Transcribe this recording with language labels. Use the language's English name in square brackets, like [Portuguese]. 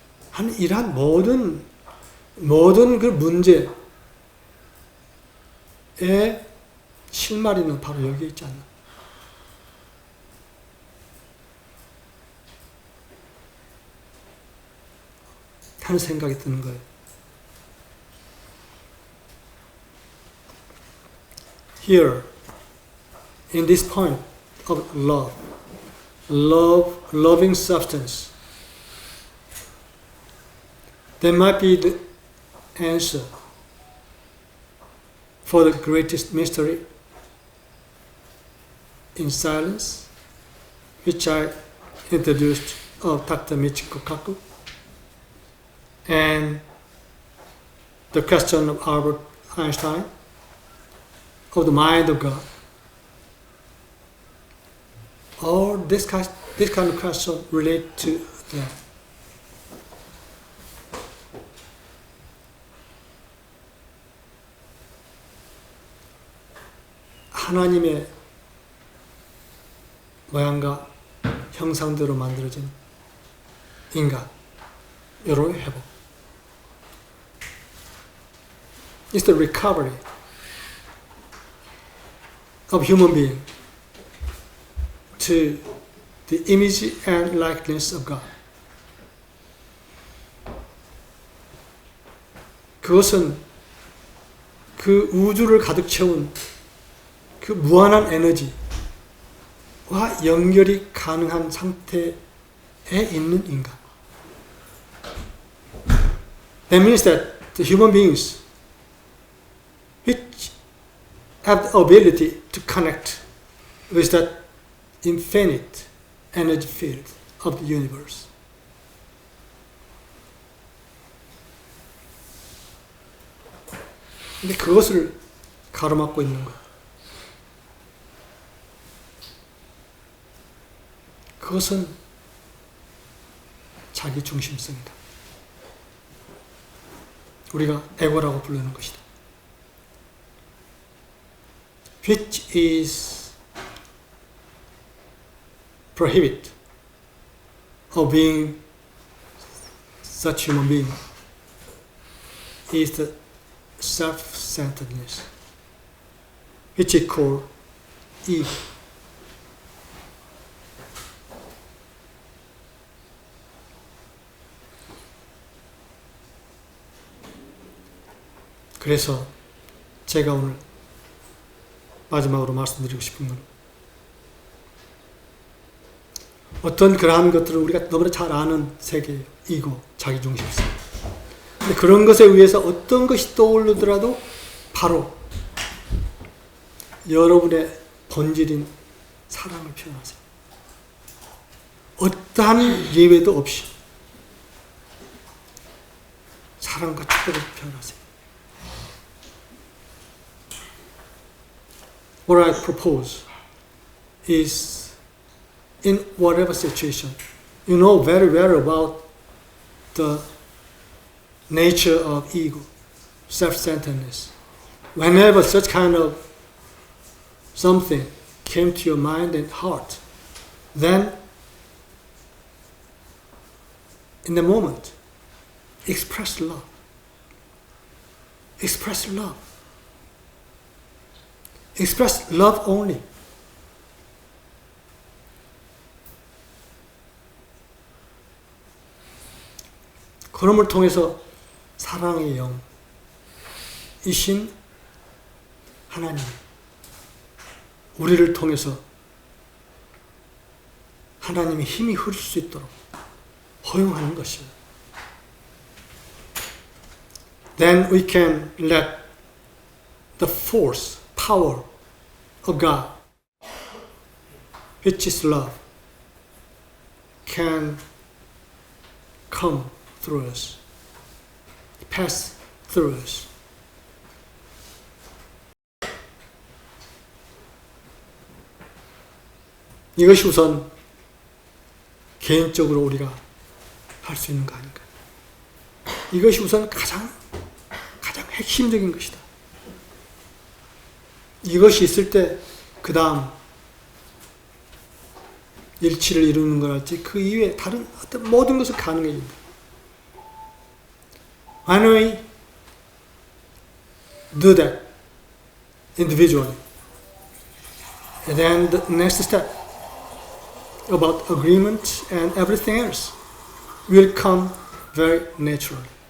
[Korean] 하는 이러한 모든 그 문제의 실마리는 바로 여기에 있지 않나? 하는 생각이 드는 거예요. [English] Here, in this point of loving substance, there might be the answer for the greatest mystery in silence, which I introduced of Dr. Michiko Kaku, and the question of Albert Einstein, of the mind of God. All this kind of question relate to that. [Korean] 하나님의 모양과 형상대로 만들어진 인간, 여러의 회복. [English] It's the recovery of human being to the image and likeness of God. [Korean] 그것은 그 우주를 가득 채운 그 무한한 에너지와 연결이 가능한 상태에 있는 인간. [English] That means that the human beings which have the ability to connect with that infinite energy field of the universe. [Korean] 근데 그것을 가로막고 있는 거예요. 그것은 자기 중심성이다. 우리가 에고라고 부르는 것이다. [English] Which is prohibit of being such human being is the self-centeredness, which is called ego. [Korean] 그래서 제가 오늘 마지막으로 말씀드리고 싶은 건 어떤 그러한 것들을 우리가 너무나 잘 아는 세계예요. 이고, 자기중심성. 근데 그런 것에 의해서 어떤 것이 떠오르더라도 바로 여러분의 본질인 사랑을 표현하세요. 어떠한 예외도 없이 사랑과 축복을 표현하세요. [English] What I propose is in whatever situation, you know very well about the nature of ego, self-centeredness. Whenever such kind of something came to your mind and heart, then in the moment, express love. Express love. Express love only. [Korean] 그럼을 통해서 사랑의 영이신 하나님, 우리를 통해서 하나님의 힘이 흐를 수 있도록 허용하는 것이에요. [English] Then we can let the force, power of God, which is love, can come through us, pass through us. [Korean] 이것이 우선 개인적으로 우리가 할 수 있는 거 아닌가. 이것이 우선 가장 핵심적인 것이다. 이것이 있을 때 그 다음 일치를 이루는 것할지 그 이외에 다른 어떤 모든 것은 가능해진다. [English] When we do that individually, and then the next step about agreement and everything else will come very naturally.